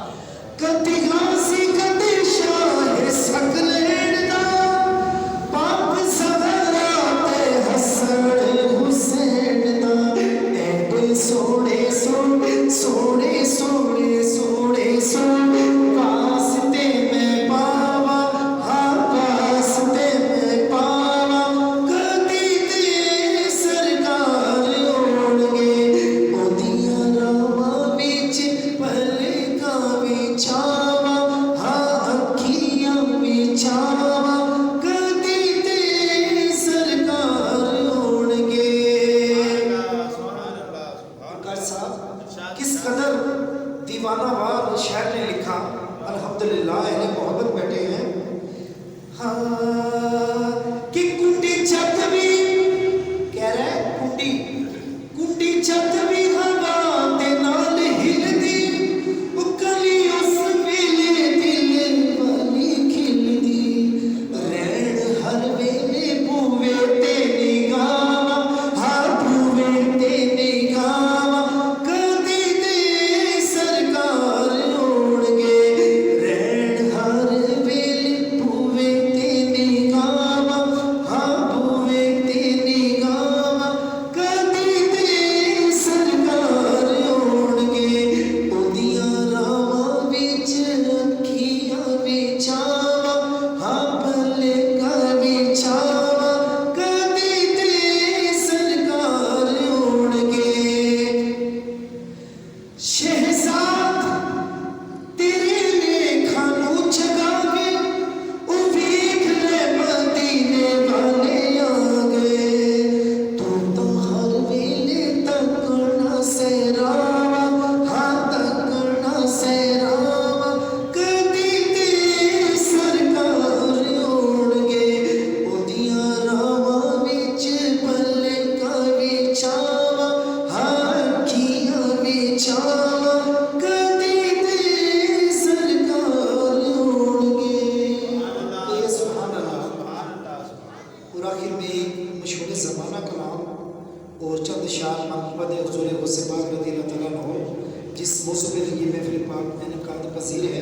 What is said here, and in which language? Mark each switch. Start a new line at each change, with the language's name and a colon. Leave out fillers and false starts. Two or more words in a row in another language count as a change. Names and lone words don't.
Punjabi: کدی غازی کدی شاہ سکلین دا، پاک زہرا تے حسن حسین دا. ایڈے سونے سونے سونے سونے سونے سونے واسطے میں پاواں، ہاں واسطے میں پاواں، کدی تیرے سرکار ہون گے. اودیاں راواں وچ پلکاں وچاواں، ہاں اکھیاں وچاواں، کدی تیرے سرکار ہون گے.
Urdu: قاری صاحب کس قدر دیوانہ وار شاعر نے لکھا. الحمدللہ اہل محبت بیٹھے ہیں. ہاں کہ کنڈی چھت بھی کہہ رہا ہے،
Punjabi: کنڈی چھت بھی ہوا دے نال ہلدی، او کلی اس ویلے دل والی کھلدی. رہن ہر ویلے بوے تے نگاواں، ہاں بوے تے نگاواں، کدی تیرے سرکار ہون گے. رہن ہر ویلے بوے تے نگاواں، ہاں بوے تے نگاواں، کدی تیرے سرکار ہون گے. اودیاں راواں وچ اکھیاں وچاواں، ہاں پلکاں وچاواں، کدی تیرے سرکار ہون گے. شہزاد تیرے لیکھاں نوں جگا کے، او ویکھ لے مدینے والے آ گئے. تو ہر ویلے تکنا سہراواں، ہاں تکنا سہراواں، کدی تیرے سرکار ہون گے. اودیاں راواں وچ پلکاں وچاواں، ہاں اکھیاں وچاواں، کدی تیرے سرکار ہون گے.
Urdu: یہ سبحان اللہ. اور آخر میں ایک مشہور زمانہ کلام اور چند شعر محمد حضور غوث پاک
Arabic: رضی اللہ تعالیٰ عنہ
Urdu: جس موضوع پہ یہ محفل پاک انعقاد پذیر ہے.